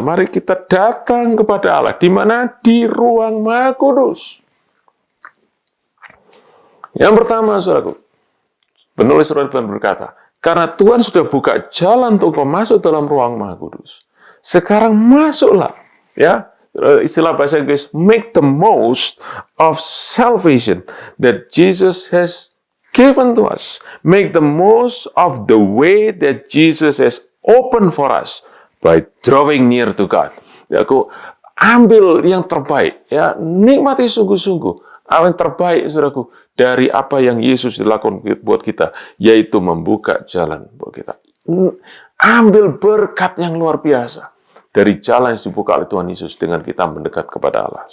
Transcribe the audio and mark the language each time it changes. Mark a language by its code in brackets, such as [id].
[id] Mari kita datang kepada Allah. Di mana? Di ruang Maha Kudus. Yang pertama, saudaraku, penulis surat berkata, karena Tuhan sudah buka jalan untuk masuk dalam ruang Maha Kudus. Sekarang masuklah, ya. Istilah bahasa Inggris, [en] make the most of salvation that Jesus has given to us. Make the most of the way that Jesus has opened for us by drawing near to God. [id] Ya, aku ambil yang terbaik, ya, nikmati sungguh-sungguh apa yang terbaik, saudaraku, dari apa yang Yesus dilakukan buat kita, yaitu membuka jalan buat kita. Ambil berkat yang luar biasa dari jalan yang dibuka oleh Tuhan Yesus dengan kita mendekat kepada Allah.